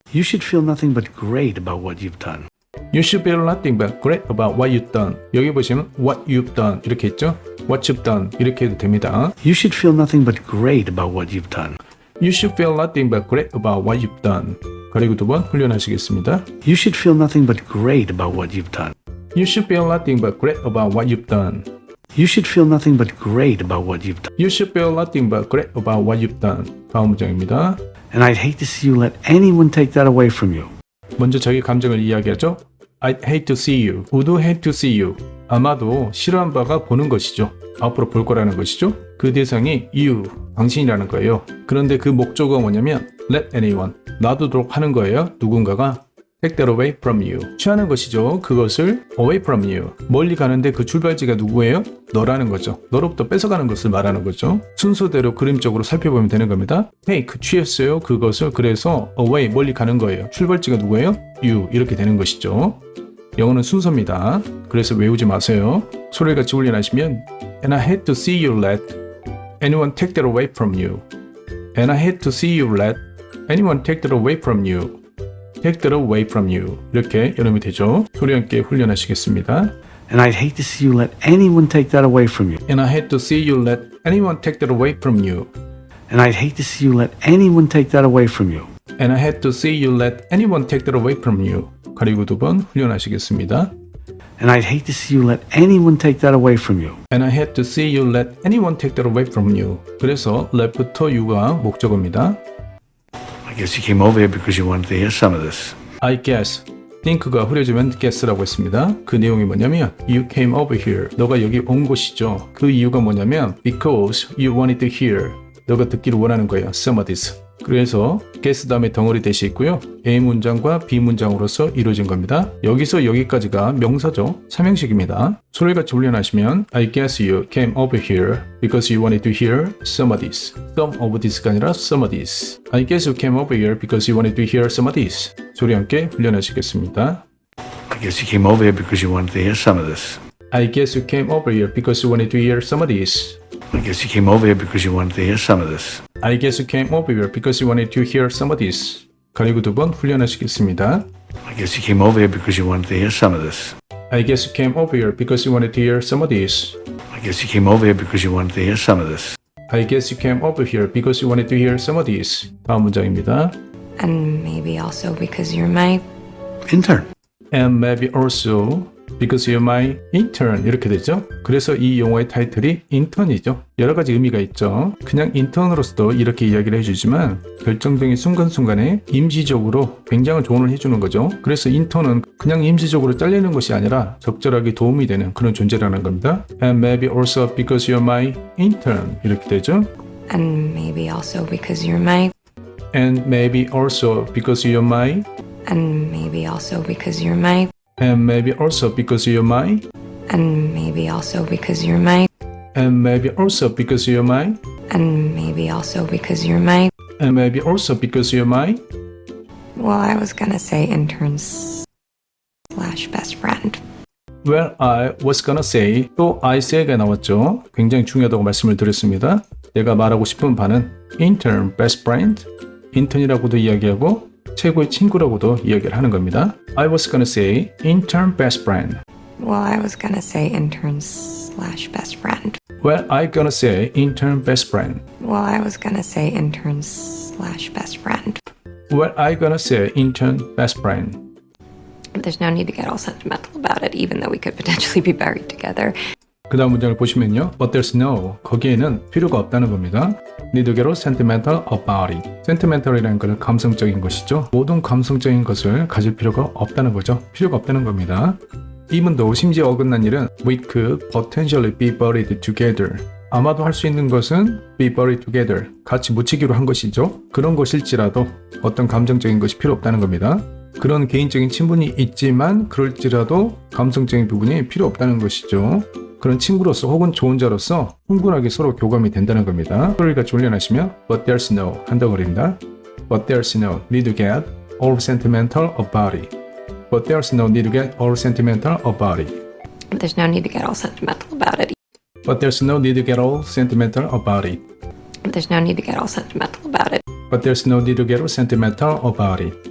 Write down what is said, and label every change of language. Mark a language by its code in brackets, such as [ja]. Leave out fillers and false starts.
[en] You should feel nothing but great about what you've done. You should feel nothing but great about what you've done. [ko] 여기 보시면 [en] what you've done [ko] 이렇게 있죠. [en] What you've done [ko] 이렇게 해도 됩니다. [en] You should feel nothing but great about what you've done. You should feel nothing but great about what you've done. [ko] 그리고 두 번 훈련하시겠습니다. [en] You should feel nothing but great about what you've done. You should feel nothing but great about what you've done. You should feel nothing but great about what you've done. You should feel nothing but great about what you've done. [ko] 다음 문장입니다. [en] And I'd hate to see you let anyone take that away from you. [ko] 먼저 자기 감정을 이야기하죠. [en] I'd hate to see you. Would hate to see you. [ko] 아마도 싫어한 바가 보는 것이죠. 앞으로 볼 거라는 것이죠. 그 대상이 you, 당신이라는 거예요. 그런데 그 목적어가 뭐냐면 [en] let anyone, [ko] 놔두도록 하는 거예요. 누군가가 [en] take that away from you. [ko] 취하는 것이죠. 그것을 [en] away from you. [ko] 멀리 가는데 그 출발지가 누구예요? 너라는 거죠. 너로부터 뺏어가는 것을 말하는 거죠. 순서대로 그림적으로 살펴보면 되는 겁니다. take, 취했어요. 그것을 그래서 away, 멀리 가는 거예요. 출발지가 누구예요? you. 이렇게 되는 것이죠. 영어는 순서입니다. 그래서 외우지 마세요. 소리를 같이 훈련하시면 [en] And I hate to see you let anyone take that away from you. And I hate to see you let anyone take that away from you. Take that away from you. [ko] 이렇게 여름이 되죠. 소리와 함께 훈련하시겠습니다. [en] And I'd hate to see you let anyone take that away from you. And I hate to see you let anyone take that away from you. And I'd hate to see you let anyone take that away from you. And I hate to see you let anyone take that away from you. [ko] 가리고 두 번 훈련하시겠습니다. [en] And I'd hate to see you let anyone take that away from you. And I hate to see you let anyone take that away from you. [ko] 그래서 let부터 you가 목적어입니다. [en] I guess you came over here because you wanted to hear some of this. I guess. [ko] think가 흐려지면 guess라고 했습니다. 그 내용이 뭐냐면 [en] You came over here. [ko] 너가 여기 온 곳이죠. 그 이유가 뭐냐면 [en] Because you wanted to hear. [ko] 너가 듣기를 원하는 거예요. [en] Some of this. [ko] 그래서 guess 다음에 덩어리 대시 있고요. A 문장과 B 문장으로서 이루어진 겁니다. 여기서 여기까지가 명사죠. 삼형식입니다. 소리같이 훈련하시면 [en] I guess you came over here because you wanted to hear some of this. Some of this가 아니라 some of this. I guess you came over here because you wanted to hear some of this. [ko] 소리 함께 훈련하시겠습니다. [en] I guess you came over here because you wanted to hear some of this. I guess you came over here because you wanted to hear some of this. I guess you came over here because you wanted to hear some of this. I guess you came over here because you wanted to hear some of this. [ko] 가리고 두 번 훈련하시겠습니다. [en] I guess you came over here because you wanted to hear some of this. I guess you came over here because you wanted to hear some of this. I guess you came over here because you wanted to hear some of this. I guess you came over here because you wanted to hear some of this. [ko] 다음 문장입니다. [en] And maybe also because you're my Intern. And maybe also because you're my intern [ko] 이렇게 되죠. 그래서 이 용어의 타이틀이 인턴이죠. 여러 가지 의미가 있죠. 그냥 인턴으로서도 이렇게 이야기를 해주지만 결정적인 순간순간에 임시적으로 굉장한 조언을 해주는 거죠. 그래서 인턴은 그냥 임시적으로 잘리는 것이 아니라 적절하게 도움이 되는 그런 존재라는 겁니다. [en] And maybe also because you're my intern [ko] 이렇게 되죠. [en] and maybe also because you're my And maybe also because you're my and maybe also because you're my And maybe also because you're my and maybe also because you're my And maybe also because you're my and maybe also because you're my And maybe also because you're my well, I was gonna say interns slash best friend. Well, I was gonna say 또 I say가 나왔죠. [ko] 굉장히 중요하다고 말씀을 드렸습니다. 내가 말하고 싶은 바는 [en] intern best friend [ko] 인턴이라고도 이야기하고 최고의 친구라고도 이야기를 하는 겁니다. [en] I was gonna say intern best friend. Well, I was gonna say interns slash best friend. Well, I gonna say intern best friend. Well, I was gonna say interns slash best friend. Well, I gonna say intern best friend. There's no need to get all sentimental about it, even though we could potentially be buried together. [ko] 그 다음 문장을 보시면요. [en] But there's no, [ko] 거기에는 필요가 없다는 겁니다. [en] Need to get sentimental about it. [ko] sentimental이라는 것은 감성적인 것이죠. 모든 감성적인 것을 가질 필요가 없다는 거죠. 필요가 없다는 겁니다. [en] Even though [ko] 심지어 어긋난 일은 [en] we could potentially be buried together. [ko] 아마도 할 수 있는 것은 [en] be buried together. [ko] 같이 묻히기로 한 것이죠. 그런 것일지라도 어떤 감정적인 것이 필요 없다는 겁니다. 그런 개인적인 친분이 있지만 그럴지라도 감성적인 부분이 필요 없다는 것이죠. 그런 친구로서 혹은 좋은 자로서 충분하게 서로 교감이 된다는 겁니다. 소리가 졸려나시면 [en] But there's no [ko] 한다고 그립니다. [en] But there's no need to get all sentimental about it. But there's no need to get all sentimental about it. There's no need to get all sentimental about it. But there's no need to get all sentimental about it. There's no need to get all sentimental about it. But there's no need to get all sentimental about it.